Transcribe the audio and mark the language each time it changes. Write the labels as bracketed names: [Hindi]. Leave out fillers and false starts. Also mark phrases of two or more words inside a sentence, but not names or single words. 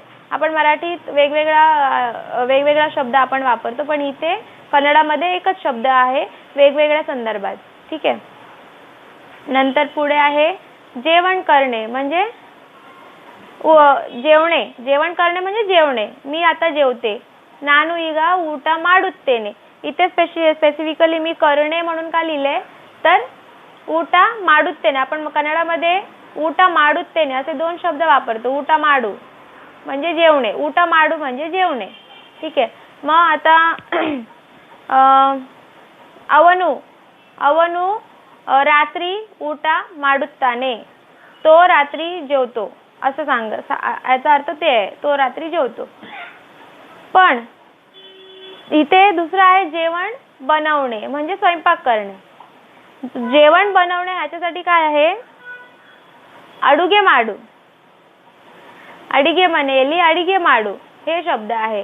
[Marathi] आपण मराठीत वेगवेगळा शब्द आपण वापरतो, पण इथे कन्नडामध्ये एकच शब्द आहे वेगवेगळ्या संदर्भात, ठीक आहे. नंतर पुढे आहे जेवण करणे म्हणजे जेवणे. जेवण करणे म्हणजे जेवणे. मी आता जेवते, [Kannada] ನಾನು ಈಗ ಊಟ ಮಾಡುತ್ತೇನೆ. [Marathi] इथे स्पेसिफिकली मी करणे म्हणून का लिहिले, तर [Kannada] ಊಟ ಮಾಡುತ್ತೇನೆ. [Marathi] आपण कन्नडामध्ये [Kannada] ಊಟ ಮಾಡುತ್ತೇನೆ [Marathi] असे दोन शब्द वापरतो. [Kannada] ಊಟ ಮಾಡು [Marathi] म्हणजे जेवणे, [Kannada] ಊಟ ಮಾಡು [Marathi] म्हणजे जेवणे, ठीक आहे. मग आता ಅವನು रात्री [Kannada] ಊಟ ಮಾಡುತ್ತಾನೆ, [Marathi] तो रात्री जेवतो असं याचा अर्थ ते आहे, तो रात्री जेवतो. पण इथे दुसरं आहे जेवण बनवणे म्हणजे स्वयंपाक करणे. जेवण बनवणे ह्याच्यासाठी काय आहे, [Kannada] ಅಡುಗೆ ಮಾಡು, ಅಡಿಗೆ ಮನೆಯಲ್ಲಿ ಅಡಿಗೆ ಮಾಡು [Marathi] हे शब्द आहे.